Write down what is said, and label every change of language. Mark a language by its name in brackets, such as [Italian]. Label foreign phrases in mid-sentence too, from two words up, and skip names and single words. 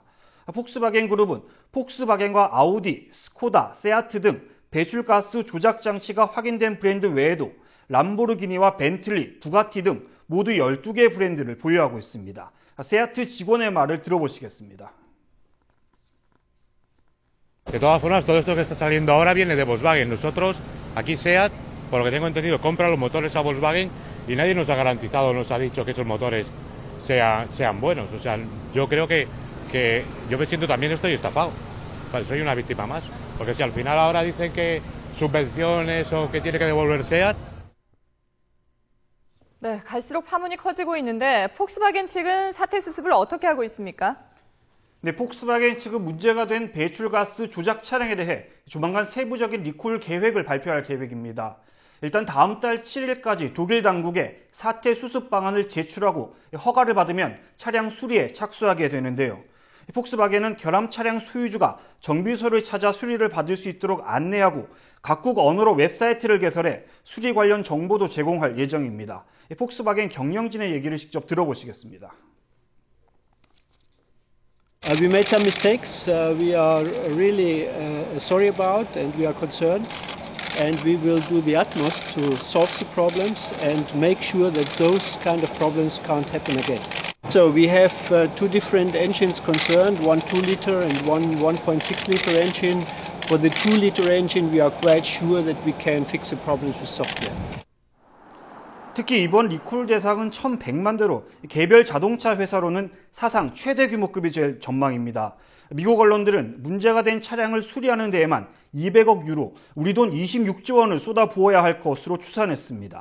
[Korean] 폭스바겐 그룹은 폭스바겐과 아우디, 스코다, 세아트 등 배출가스 조작 장치가 확인된 브랜드 외에도 람보르기니와 벤틀리, 부가티 등 모두 12개 브랜드를 보유하고 있습니다. 세아트 직원의 말을 들어보시겠습니다. [Spanish] De todas formas, todo esto que está saliendo ahora viene de Volkswagen. Nosotros, aquí SEAT, por lo que tengo entendido, compra los motores a Volkswagen y nadie nos ha garantizado, nos ha dicho que esos motores sean buenos. O sea, yo creo que yo me siento también estoy estafado. Vale, soy una víctima más. Porque si al final ahora dicen que subvenciones o que tiene que devolver SEAT. [Korean] 네, 갈수록 파문이 커지고 있는데 폭스바겐 측은 사태 수습을 어떻게 하고 있습니까? 네, 폭스바겐 측은 문제가 된 배출가스 조작 차량에 대해 조만간 세부적인 리콜 계획을 발표할 계획입니다. 일단 다음 달 7일까지 독일 당국에 사태 수습 방안을 제출하고 허가를 받으면 차량 수리에 착수하게 되는데요. 폭스바겐은 결함 차량 소유주가 정비소를 찾아 수리를 받을 수 있도록 안내하고 각국 언어로 웹사이트를 개설해 수리 관련 정보도 제공할 예정입니다. 폭스바겐 경영진의 얘기를 직접 들어보시겠습니다. [English] We made some mistakes. We are really sorry about, and we are concerned. And we will do the utmost to solve the problems and make sure that those kind of problems can't happen again. So we have two different engines concerned, one 2-liter and one 1.6-liter engine. For the 2-liter engine, we are quite sure that we can fix the problems with software. [Korean] 특히 이번 리콜 대상은 1,100만 대로 개별 자동차 회사로는 사상 최대 규모급이 될 전망입니다. 미국 언론들은 문제가 된 차량을 수리하는 데에만 200억 유로, 우리 돈 26조 원을 쏟아부어야 할 것으로 추산했습니다.